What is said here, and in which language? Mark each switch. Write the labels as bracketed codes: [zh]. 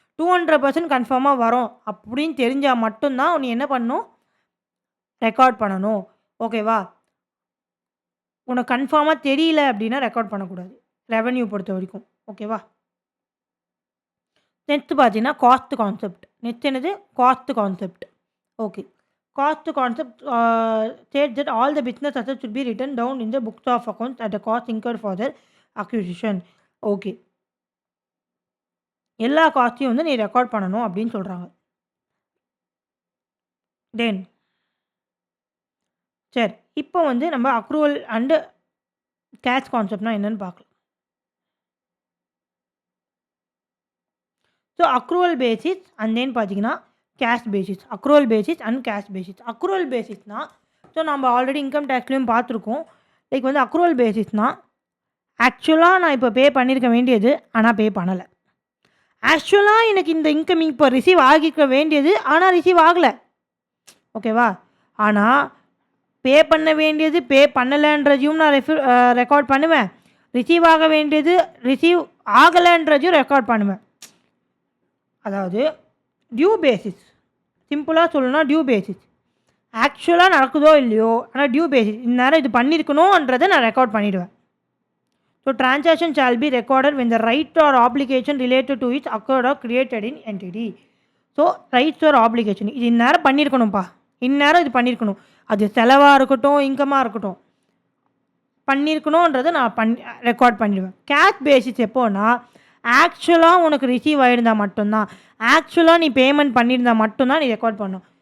[ta] 200% கன்ஃபார்மாக வரும் அப்படின்னு தெரிஞ்சால் மட்டும்தான் நீ என்ன பண்ணணும்? ரெக்கார்ட் பண்ணணும். ஓகேவா? உனக்கு கன்ஃபார்மாக தெரியல அப்படின்னா ரெக்கார்ட் பண்ணக்கூடாது. ரெவன்யூ பொறுத்த வரைக்கும். ஓகேவா? நெக்ஸ்ட் பார்த்தீங்கன்னா காஸ்ட் கான்செப்ட். நெக்ஸ்ட் என்னது? Cost concept. Okay. [en] Cost concept states that all the business assets should be written down in the books of accounts at the cost incurred for their acquisition. [ta] Okay. எல்லா காஸ்ட்டையும் வந்து நீ record பண்ணணும் அப்படின்னு சொல்கிறாங்க. தென் சரி, இப்போ வந்து நம்ம அக்ரூவல் அண்டு கேஷ் கான்செப்ட்னா என்னன்னு பார்க்கலாம். So accrual basis and then பார்த்தீங்கன்னா cash basis. Accrual basis and cash basis. Accrual பேசிஸ்னால் so நம்ம ஆல்ரெடி இன்கம் டேக்ஸ்லையும் பார்த்துருக்கோம். லைக் வந்து அக்ரூவல் பேசிஸ்னால் ஆக்சுவலாக நான் இப்போ பே பண்ணியிருக்க வேண்டியது ஆனால் பே பண்ணலை. ஆக்சுவலாக எனக்கு இந்த இன்கம் இப்போ ரிசீவ் ஆகிக்க வேண்டியது ஆனால் ரிசீவ் ஆகலை. ஓகேவா? ஆனால் பே பண்ண வேண்டியது பே பண்ணலைன்றதையும் நான் ரெக்கார்ட் பண்ணுவேன். ரிசீவ் ஆக வேண்டியது ரிசீவ் ஆகலைன்றதையும் ரெக்கார்ட் பண்ணுவேன். அதாவது டியூ பேசிஸ். சிம்பிளாக சொல்லணும்னா டியூ பேசிஸ். ஆக்சுவலாக நடக்குதோ இல்லையோ ஆனால் டியூ பேசிஸ் இந்நேரம் இது பண்ணியிருக்கணுன்றதை நான் ரெக்கார்ட் பண்ணிவிடுவேன். [en] So transaction shall be recorded when the right or obligation related to it occurred or created in entity. [ta] So rights or obligation இது இந்நேரம் பண்ணியிருக்கணும்ப்பா, இந்நேரம் இது பண்ணியிருக்கணும், அது செலவாக இருக்கட்டும் இன்கமாக இருக்கட்டும் பண்ணியிருக்கணுன்றதை நான் ரெக்கார்ட் பண்ணிடுவேன். கேஷ் பேசிஸ் எப்போனா ஆக்சுவலாக உனக்கு ரிசீவ் ஆகிருந்தால் மட்டும்தான், ஆக்சுவலாக நீ பேமெண்ட் பண்ணியிருந்தால் மட்டும்தான் நீ ரெக்கார்ட் பண்ணணும்.